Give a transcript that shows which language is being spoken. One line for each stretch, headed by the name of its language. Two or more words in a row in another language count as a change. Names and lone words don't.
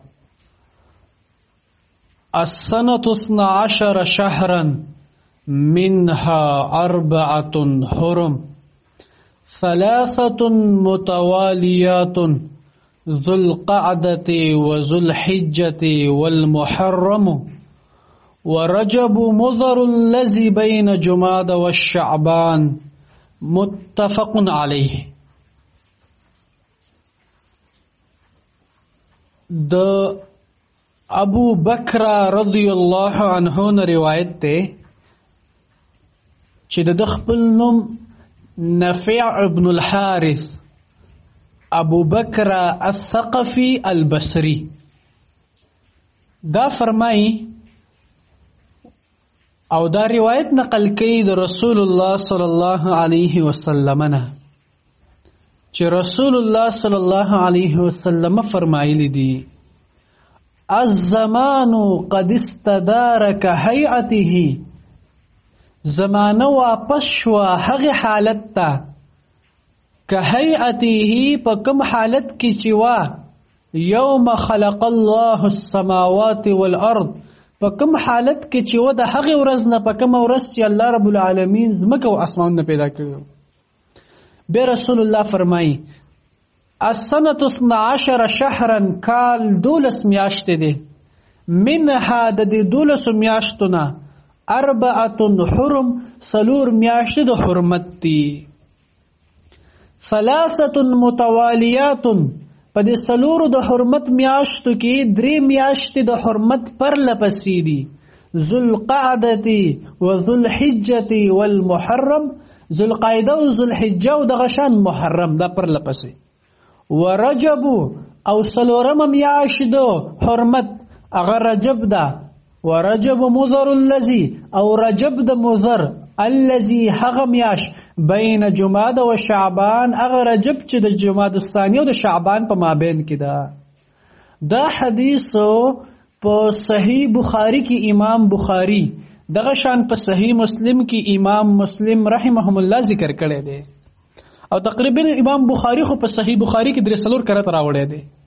Arabic: السنة 12 شهرا منها 4 حرم 3 متواليات ذو القعدة وذو الحجة والمحرم ورجب مضر الذي بين جماد والشعبان متفق عليه.
Pashto: د ابو بکر رضی الله عنه نه روایت ده چې د خپل نوم نافع ابن الحارث ابو بکر الثقفي البصري دا فرمای او دا روایت نقل کوي د رسول الله صلی الله علیه وسلم نه چې رسول الله صلی الله علیه وسلم فرمایلی دي
Arabic: الزمان قد استدار كهيئته
Pashto: زمانه واپس شو هغه حالت ته كهيئته په کوم حالت کې چې وا
Arabic: يوم خلق الله السماوات والارض
Pashto: په کوم حالت کې چې و د هغه ورځ نه په کوم ورځ چې الله رب العالمین زمکه او اسمان نه پیدا کړو. به رسول الله فرمایي
Arabic: السنة 12 شهرا
Pashto: کال 12 میاشتې دي منها د دې 12 میاشتونه 4 حرم 4 میاشتې د حرمت دي 3 متوالیات په دې 4 د حرمت میاشتو کې 3 میاشتې د حرمت پر لپسې دي
Arabic: ذو القعدة وذو الحجة والمحرم
Pashto: ذو القعده او ذو الحجه او د غشان محرم دا پر لپسې ورجب او 4 میاشت د حرمت اغه رجب دا
Arabic: ورجب مضر الذي
Pashto: او رجب د
Arabic: مضر الذي
Pashto: هغه میاش
Arabic: بین جماد و شعبان
Pashto: اغه رجب چې د جماد الثانی او د شعبان په مابین کې دا حدیث په صحیح بخاری کې امام بخاری دغه شان په صحیح مسلم کې امام مسلم رحمهم الله ذکر کړی دی او تقریبا امام بخاری خو په صحیح بخاری کې 3 کرت راوړی دی.